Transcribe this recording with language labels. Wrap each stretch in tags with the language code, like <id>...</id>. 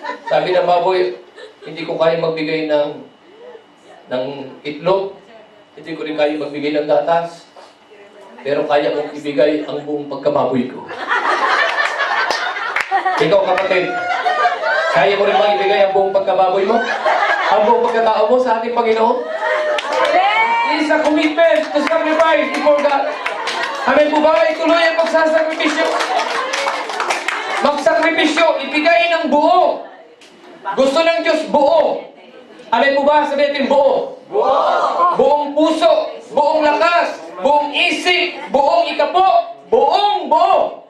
<tl>Sabi ng baboy, hindi ko kaya magbigay ng itlog. Hindi ko rin kaya magbigay ng gatas. Pero kaya kong ibigay ang buong pagkababoy ko. Ikaw, kapatid, kaya mo rin bang ibigay ang buong pagkababoy mo? Ang buong pagkatao mo sa ating Panginoon?</tl> <en>It is a commitment to sacrifice before God.</en> <tl>Amen po ba? Ituloy ang pagsasakripisyo. Magsakripisyo, ibigay ng buo. Gusto ng Diyos buo. Amen po ba? Sabihin natin buo. Buong puso, buong lakas, buong isip, buong ikapo, buong buo.</tl>